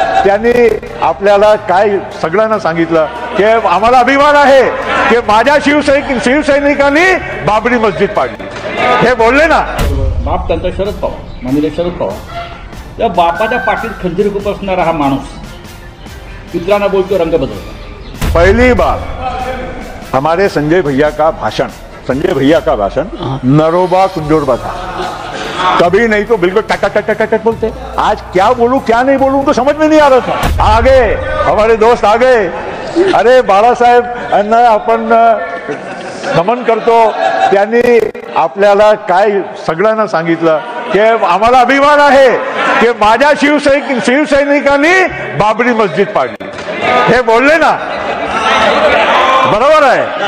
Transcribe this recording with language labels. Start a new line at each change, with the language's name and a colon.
Marathi: त्यांनी आपल्याला काय सगळ्यांना सांगितलं की आम्हाला अभिमान आहे की माझ्या शिवसैनिकांनी बाबरी मस्जिद पाडली. हे बोलले ना. बाप त्यांचा शरद पवार, माननीय शरद पवार. त्या बापाच्या पाठीत खंजीर खुपसणारा हा माणूस मित्रांना बोलतो रंग बदलता.
Hindi: पहली बार हमारे संजय भैया का भाषण नरोबा कुंजोरबा था. कभी नहीं तो बिल्कुल टक टक टक टक बोलते. आज क्या बोलूं क्या नहीं बोलूं तो समझ में नहीं आ रहा था. आगे हमारे दोस्त आ गए.
Marathi: अरे बाळासाहेब यांना आपण नमन करतो. त्यांनी आपल्याला काय सगळ्यांना सांगितलं की आम्हाला अभिमान आहे की माझ्या शिवसैनिकांनी बाबरी मस्जिद पाडली. हे बोलले ना. बरोबर आहे.